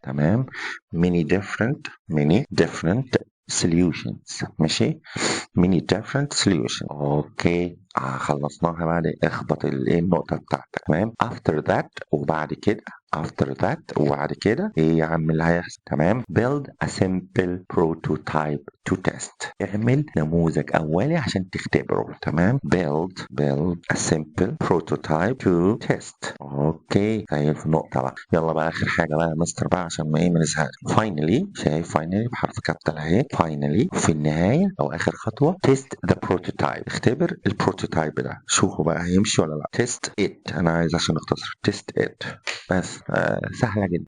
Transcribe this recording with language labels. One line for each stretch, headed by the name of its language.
English: تمام، many different solutions. ماشي، many different solutions.
Arabic: اوكي خلصناها. بعد اخبط النقطة بتاعتك. تمام،
English: after that
Arabic: وبعد كده وبعد كده ايه يا عم اللي هيحصل؟ تمام،
English: build a simple prototype to test.
Arabic: اعمل نموذج اولي عشان تختبره.
English: تمام، build a simple prototype to test.
Arabic: اوكي زي في النقطة بقى. يلا بقى اخر حاجة بقى يا مستر بقى عشان ما نزهقش. finally، شايف finally بحرف كابيتال اهي. finally في النهاية او اخر خطوة
English: test the prototype.
Arabic: اختبر البروتوتايب ده، شوفوا بقى هيمشي ولا لا.
English: test it،
Arabic: انا عايز عشان اختصر test it بس. سهله جدا.